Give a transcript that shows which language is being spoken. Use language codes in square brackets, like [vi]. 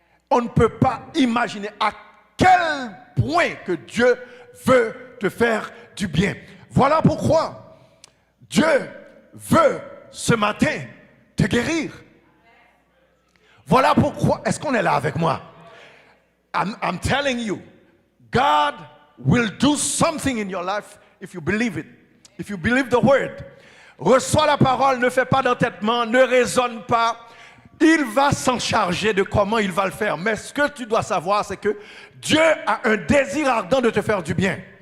[fr] On ne peut pas imaginer à quel point que Dieu veut te faire du bien. Voilà pourquoi Dieu veut ce matin te guérir. Voilà pourquoi, est-ce qu'on est là avec moi? [en] I'm telling you, God will do something in your life if you believe it. If you believe the word. [fr] Reçois la parole, ne fais pas d'entêtement, ne raisonne pas. Il va s'en charger de comment il va le faire. Mais ce que tu dois savoir, c'est que Dieu a un désir ardent de te faire du bien.